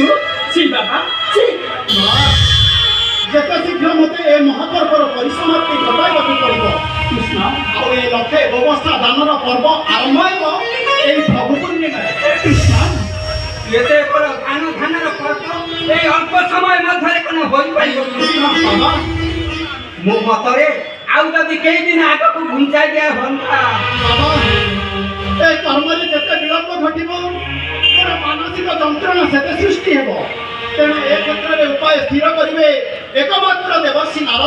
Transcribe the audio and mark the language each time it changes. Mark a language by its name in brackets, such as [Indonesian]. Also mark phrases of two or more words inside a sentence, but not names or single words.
[Odia] ଛି ବାବା ଛି। ଯେତେ ଶୀଘ୍ର ମୋତେ ଏ ମହାପର୍ବର ପରିସମାପ୍ତି ଘଟାଇବାକୁ ପଡ଼ିବ। କୃଷ୍ଣ ଆଉ ଏ ଲକ୍ଷେ ବ୍ୟବସ୍ଥା ଦାନର ପର୍ବ ଆରମ୍ଭ ହେବ ଏଇ ଫଗୁ ପୂର୍ଣ୍ଣିମାରେ। କୃଷ୍ଣ ଏତେ ବଡ଼ ଧାନର ପର୍ବ ଏଇ ଅଳ୍ପ ସମୟ ମଧ୍ୟେ କୋଣ ହୋଇପାରିବ ବାବା ମୋ ମତରେ ଆଉ ଯଦି କେଇ ଦିନ ଆଗକୁ ଘୁଞ୍ଚାଇ ଦିଆ ହୁଅନ୍ତା। ବାବା ଏ କର୍ମରେ ଯେତେ ବିଳମ୍ବ ଘଟିବ ମୋର ମାନସିକ ଯନ୍ତ୍ରଣା ସେତେ ସୃଷ୍ଟି ହେବ। ତେଣୁ ଏ କ୍ଷେତ୍ରରେ ଉପାୟ ସ୍ଥିର କରିବେ ଏକମାତ୍ର ଦେବର୍ଷି ନାରଦ।